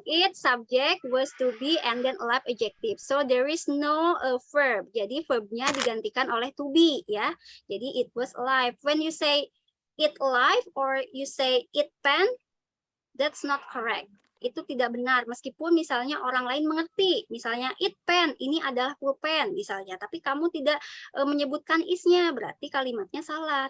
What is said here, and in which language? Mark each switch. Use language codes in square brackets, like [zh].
[en] It subject was to be and then alive adjective. So there is no verb. [id] Jadi verbnya digantikan oleh to be ya. Jadi [en] it was alive. When you say it alive or you say it pen, that's not correct. [id] Itu tidak benar meskipun misalnya orang lain mengerti. Misalnya it pen, ini adalah pulpen misalnya. Tapi kamu tidak menyebutkan isnya, berarti kalimatnya salah.